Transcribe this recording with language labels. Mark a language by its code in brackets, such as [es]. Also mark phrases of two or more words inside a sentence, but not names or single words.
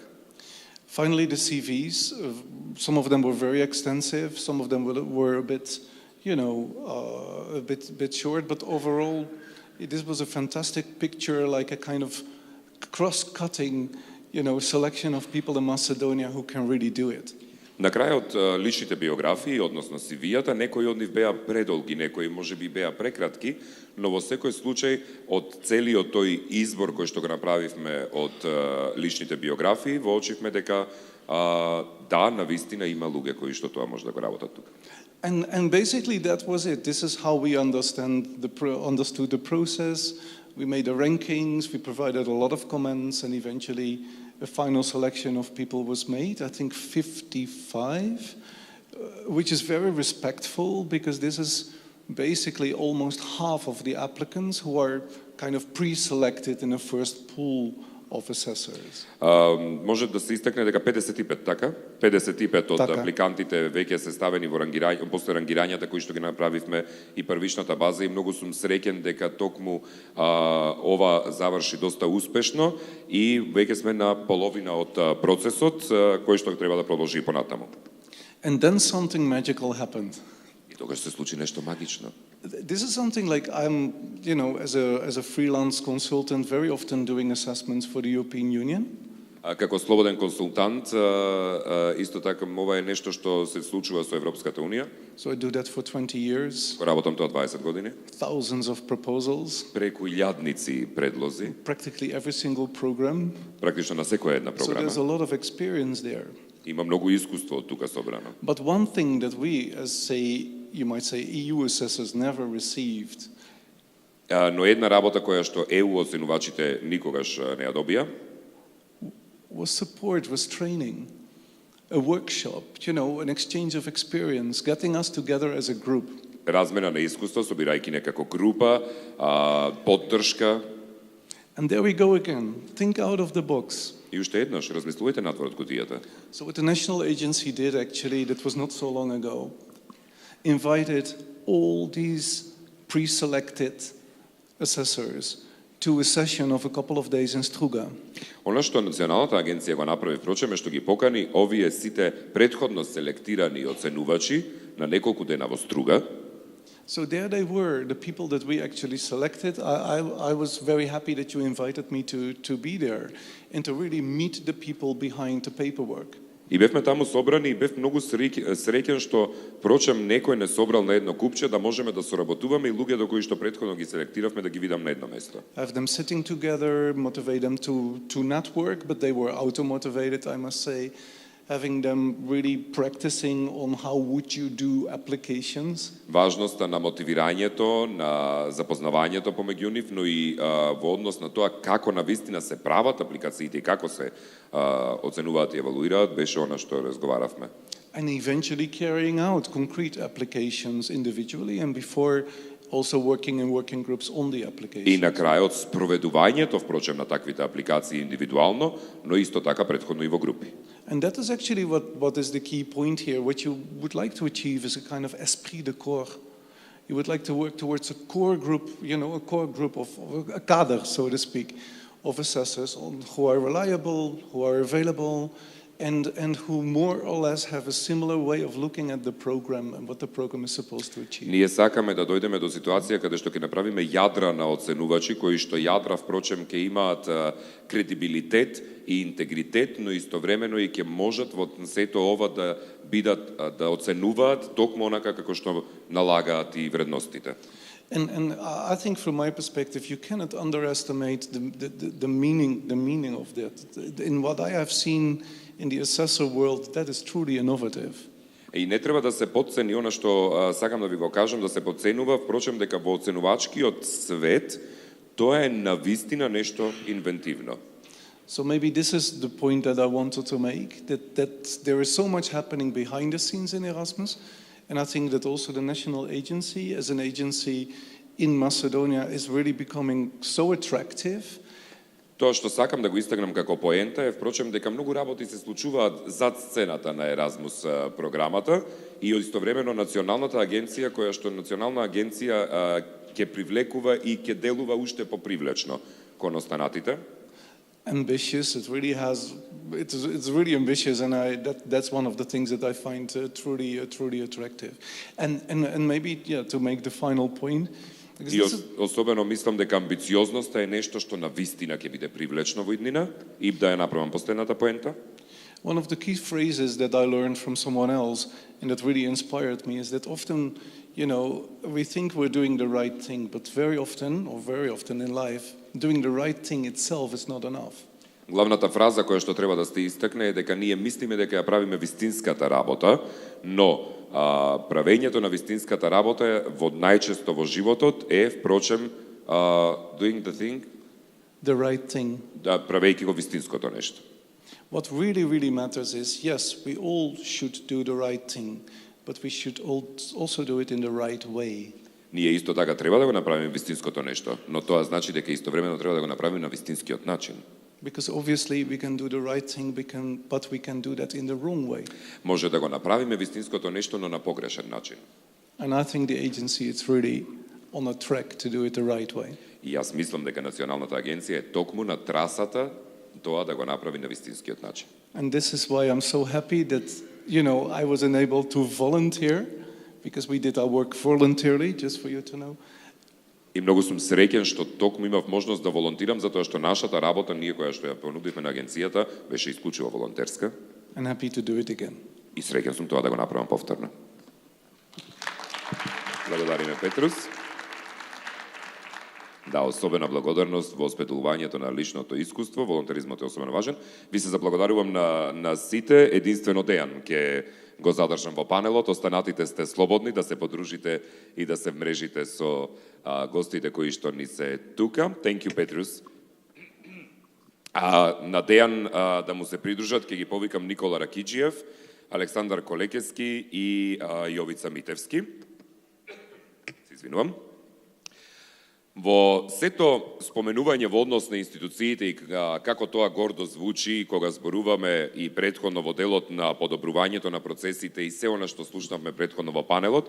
[en] Finally, the CVs, some of them were very extensive, some of them were a bit, you know, a bit short, but overall, this was a fantastic picture, like a kind of cross-cutting, you know, selection of people in Macedonia who can really do it. [mk] На крајот личните биографии, односно CV-ата, некои од нив беа предолги, некои можеби беа прекратки, но во секој случај од целиот тој избор кој што го направивме од личните биографии, воочивме дека да, навистина има луѓе кои што тоа може да го работат тука. [en] And basically that was it. This is how we understood the process. We made the rankings, we provided a lot of comments, and eventually a final selection of people was made, I think 55, which is very respectful because this is basically almost half of the applicants who are kind of pre-selected in a first pool of assessors. [mk] Може да се истакне дека 55, така? 55 од апликантите веќе се ставени во рангирање, после рангирањата кои што ги направивме и првичната база, и многу сум среќен дека токму ова заврши доста успешно и веќе сме на половина од процесот кој што треба да продолжи понатаму. [en] And then something magical happened. [mk] И тогаш се случи нешто магично. [en] This is something like I'm, you know, as a freelance consultant, very often doing assessments for the European Union. [mk] Како слободен консултант, исто така ова е нешто што се случува со Европската унија. [en] So I do that for 20 years. [mk] Работам тоа 20 години. [en] Thousands of proposals. [mk] Преку илјадници предлози. [en] Practically every single program. [mk] Практично на секоја една програма. [en] So there's a lot of experience there. [mk] Има многу искуство од тука собрано. [en] But one thing that we, as say, you might say, EU assessors never received. [mk] Но една работа која што EU оценувачите никогаш не ја добија [en] was support, was training, a workshop, you know, an exchange of experience, getting us together as a group. [mk] Размена на искуство, собирајќи некако група, поддршка. [en] And there we go again. Think out of the box. [mk] И уште еднаш, размислувајте надвор од кутијата. [en] So what the national agency did actually, that was not so long ago, invited all these pre-selected assessors to a session of a couple of days in Struga. [mk] Она што Националната агенција го направи, впрочем, е што ги покани овие сите претходно селектирани оценувачи на неколку дена во Струга. [en] So there they were, the people that we actually selected. I was very happy that you invited me to be there and to really meet the people behind the paperwork. [mk] И бевме таму собрани и бев многу среќен што прочем некој не собрал на едно купче да можеме да соработуваме и луѓето кои што претходно ги селектиравме да ги видам на едно место. [en] Have them sitting together, motivate them to network, but they were auto-motivated, I must say. Having them really practicing on how would you do applications. [mk] Важноста на мотивирањето, на запознавањето помеѓу нив, но и во однос на тоа како навистина се прават апликациите и како се оценуваат и евалуираат, беше она што разговаравме. [en] and eventually carrying out concrete applications individually and before also working in working groups on the applications. [mk] И на крајот спроведувањето, впрочем, на таквите апликации индивидуално, но исто така претходно и во групи. [en] And that is actually what is the key point here. What you would like to achieve is a kind of [fr] esprit de corps. [en] You would like to work towards a core group, a core group of a kader, so to speak, of assessors who are reliable, who are available, and who more or less have a similar way of looking at the program and what the program is supposed to achieve. [mk] Ние сакаме да дојдеме до ситуација каде што ќе направиме јадра на оценувачи, кои што јадра, впрочем, ќе имаат кредибилитет и интегритет, но истовремено и ќе можат во сето ова да бидат, да оценуваат токму онака како што налагаат и вредностите. [en] And I think from my perspective, you cannot underestimate the meaning of that. In what I have seen in the assessor world, that is truly innovative. [mk] И не треба да се потцени она што сакам да ви го кажам, да се потценува, впрочем дека во оценувачкиот свет тоа е навистина нешто инвентивно. [en] So maybe this is the point that I wanted to make, that there is so much happening behind the scenes in Erasmus, and I think that also the national agency as an agency in Macedonia is really becoming so attractive. [mk] Тоа што сакам да го истакнам како поента е, впрочем, дека многу работи се случуваат зад сцената на Еразмус програмата и истовремено националната агенција, која што национална агенција ќе привлекува и ќе делува уште попривлечно кон останатите. [en] Ambitious, it's really ambitious, and that's one of the things that I find truly attractive. And maybe to make the final point. [mk] И особено мислам дека амбициозноста е нешто што на вистина ќе биде привлечно во иднина и да ја направам последната поента. [en] One of the key phrases that I learned from someone else and that really inspired me is that often, we think we're doing the right thing, but very often in life, doing the right thing itself is not enough. [mk] Главната фраза која што треба да се истакне е дека ние мислиме дека ја правиме вистинската работа, но правењето на вистинската работа во најчесто во животот е, впрочем, [en] doing the right thing. [mk] Да, правејќи го вистинското нешто. [en] What really matters is, yes, we all should do the right thing, but we should also do it in the right way. [mk] Ние исто така треба да го направиме вистинското нешто, но тоа значи дека истовремено треба да го направиме на вистинскиот начин. [en] Because obviously we can do the right thing, but we can do that in the wrong way. [mk] Може да го направиме вистинското нешто, но на погрешен начин. [en] And I think the agency is really on a track to do it the right way. [mk] И јас мислам дека националната агенција е токму на трасата тоа да го направи на вистинскиот начин. [en] And this is why I'm so happy that, I was enabled to volunteer, because we did our work voluntarily, just for you to know. [mk] И многу сум среќен што токму имав можност да волонтирам, затоа што нашата работа, ние која што ја понудивме на агенцијата, беше исклучиво волонтерска. [en] And happy to do it again. [mk] И среќен сум тоа да го направам повторно. Благодариме, Петрус. Да, особена благодарност вооспетувањето на личното искуство, волонтеризмот е особено важен. Ви се заблагодарувам на сите, единствено Дејан ќе го задржам во панелот, останатите сте слободни да се подружите и да се вмрежите со гостите кои што ни се тука. [en] Thank you, Петрус. [mk] На Дејан да му се придружат, ќе ги повикам Никола Ракиджиев, Александар Колекески и Јовица Митевски. Се извинувам. Во сето споменување во однос на институциите и како тоа гордо звучи кога зборуваме и претходно во делот на подобрувањето на процесите и се она што слушнавме претходно во панелот.